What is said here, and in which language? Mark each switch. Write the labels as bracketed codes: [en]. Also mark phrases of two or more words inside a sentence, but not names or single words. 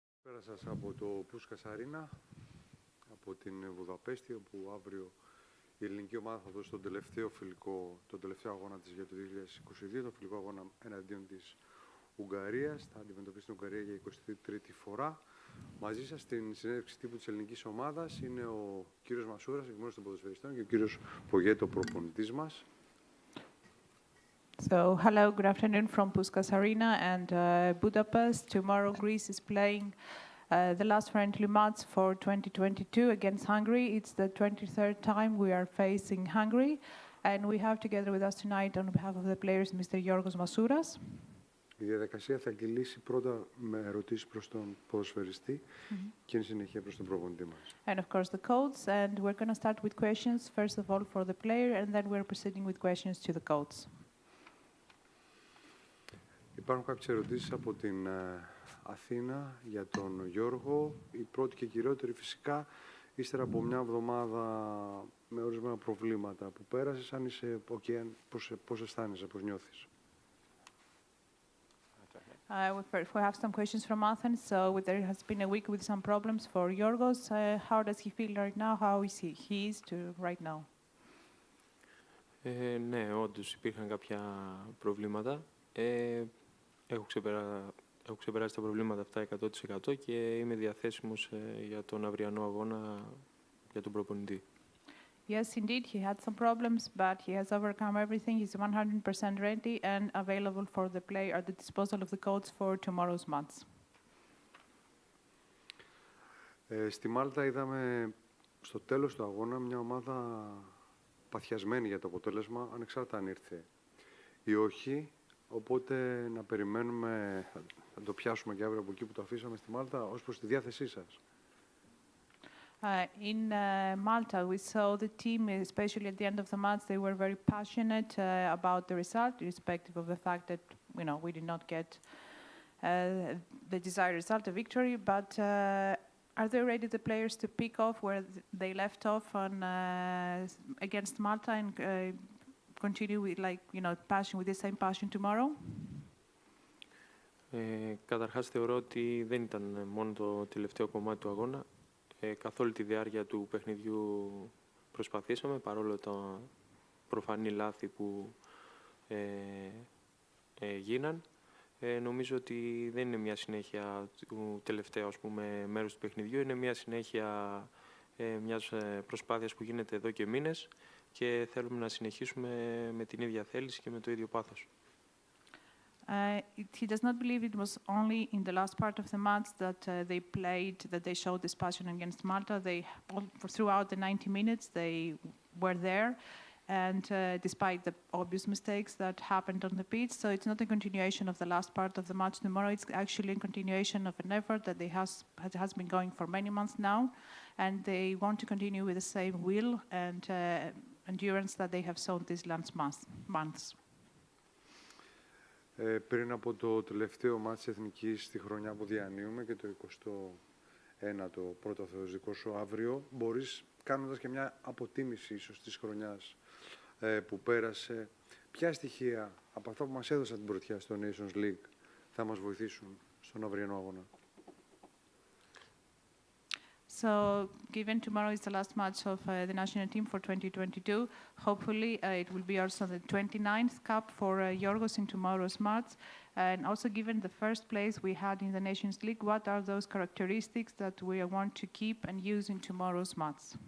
[el] Καλησπέρα σας από το Πούσκας Αρίνα, από την Βουδαπέστη, όπου αύριο η ελληνική ομάδα θα δώσει τον τελευταίο αγώνα της για το 2022, τον φιλικό αγώνα εναντίον της Ουγγαρίας. Θα αντιμετωπίσει την Ουγγαρία για 23η φορά. Μαζί σας στην συνέντευξη τύπου της ελληνικής ομάδας είναι ο κύριος Μασούρας, εκ μέρους των ποδοσφαιριστών, και ο κύριος Πογέτ, ο προπονητής μας. [en] So, hello, good afternoon from Puskas Arena and Budapest. Tomorrow Greece is playing the last friendly match for 2022 against Hungary. It's the 23rd time we are facing Hungary. And we have together with us tonight on behalf of the players Mr. Yorgos Masouras. [el] Η διαδικασία θα κυλήσει πρώτα με ερωτήσεις προς τον ποδοσφαιριστή και εν συνεχεία προς τον προπονητή μας. [en] And of course the coach. And we're going to start with questions, first of all for the player, and then we're proceeding with questions to the coach. [el] Υπάρχουν κάποιες ερωτήσεις από την Αθήνα για τον Γιώργο. Η πρώτη και κυριότερη φυσικά, ύστερα από μια εβδομάδα με ορισμένα προβλήματα που πέρασες, αν είσαι okay, πώς αισθάνεσαι, πώς νιώθεις? [en] We have some questions from Athens. So there has been a week with some problems for Yorgos. How does he feel right now? How is he is to right now? [el] Ναι, όντως υπήρχαν κάποια προβλήματα. Έχω ξεπεράσει τα προβλήματα αυτά 100% και είμαι διαθέσιμος για τον αυριανό αγώνα για τον προπονητή. [en] Yes, indeed, he had some problems, but he has overcome everything. He's 100% ready and available for the play at the disposal of the coach for tomorrow's match. [el] Στη Μάλτα είδαμε στο τέλος του αγώνα μια ομάδα παθιασμένη για το αποτέλεσμα, ανεξάρτητα αν ήρθε ή όχι. Οπότε να περιμένουμε, θα το πιάσουμε και αύριο από εκεί που το αφήσαμε στη Μάλτα, ως προς τη διάθεσή σας. [en] In Malta, we saw the team, especially at the end of the match, they were very passionate about the result, irrespective of the fact that we did not get the desired result, a victory. But are they ready, the players, to pick off where they left off on against Malta and continue with passion, with the same passion tomorrow? [el] Καταρχάς θεωρώ ότι δεν ήταν μόνο το τελευταίο κομμάτι του αγώνα. Καθ' όλη τη διάρκεια του παιχνιδιού προσπαθήσαμε, παρόλο τα προφανή λάθη που γίναν. Νομίζω ότι δεν είναι μια συνέχεια του τελευταίου μέρους του παιχνιδιού, είναι μια συνέχεια μιας προσπάθειας που γίνεται εδώ και μήνες και θέλουμε να συνεχίσουμε με την ίδια θέληση και με το ίδιο πάθος. [en] He does not believe it was only in the last part of the match that they played, that they showed this passion against Malta. Throughout the 90 minutes, they were there, and despite the obvious mistakes that happened on the pitch, so it's not a continuation of the last part of the match tomorrow. It's actually a continuation of an effort that has been going for many months now, and they want to continue with the same will and endurance that they have shown these last months. [el] Πριν από το τελευταίο μάτς της Εθνικής στη χρονιά που διανύουμε και το 21ο πρώτο θεοδικό σου αύριο, μπορείς, κάνοντας και μια αποτίμηση ίσως της χρονιάς που πέρασε, ποια στοιχεία από αυτά που μας έδωσαν την πρωτιά στο Nations League θα μας βοηθήσουν στον αυριανό αγώνα? [en] So, given tomorrow is the last match of the national team for 2022, hopefully it will be also the 29th cup for Yorgos in tomorrow's match. And also given the first place we had in the Nations League, what are those characteristics that we want to keep and use in tomorrow's match?